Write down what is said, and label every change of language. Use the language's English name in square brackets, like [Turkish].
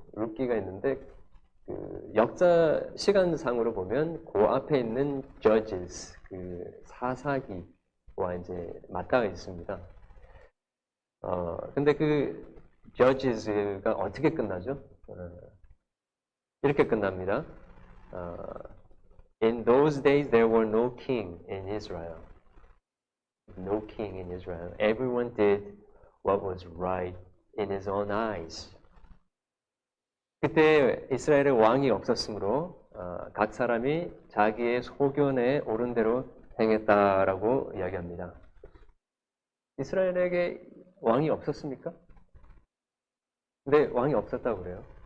[Korean] 룻기가 있는데 그 역사 시간상으로 보면 그 앞에 있는 Judges, 그 사사기와 이제 맞닿아 있습니다. 근데 그 Judges가 어떻게 끝나죠? 이렇게 끝납니다. [English] In those days there were no king in Israel. No king in Israel. Everyone did what was right in his own eyes. [Korean] 그때 이스라엘에 왕이 없었으므로 각 사람이 자기의 소견에 옳은 대로 행했다라고 이야기합니다. 이스라엘에게 왕이 없었습니까? 근데 왕이 없었다고 그래요.